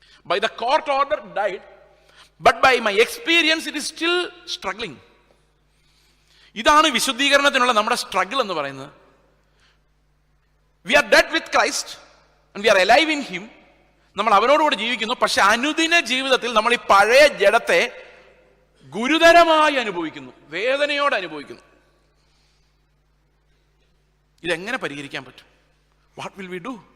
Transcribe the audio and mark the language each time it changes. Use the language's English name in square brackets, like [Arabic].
[English] By the court order died, but by my experience it is still struggling. [Malayalam] ഇതാണ് വിശുദ്ധീകരണത്തിനുള്ള നമ്മുടെ struggle എന്ന് പറയുന്നത്. [English] We are dead with Christ and we are alive in him. [Malayalam] നമ്മൾ അവനോടുകൂടി ജീവിക്കുന്നു. പക്ഷെ അനുദിന ജീവിതത്തിൽ നമ്മൾ ഈ പഴയ ജഡത്തെ ഗുരുതരമായി അനുഭവിക്കുന്നു, വേദനയോടെ അനുഭവിക്കുന്നു. ഇതെങ്ങനെ പരിഹരിക്കാൻ പറ്റും? [English] What will we do?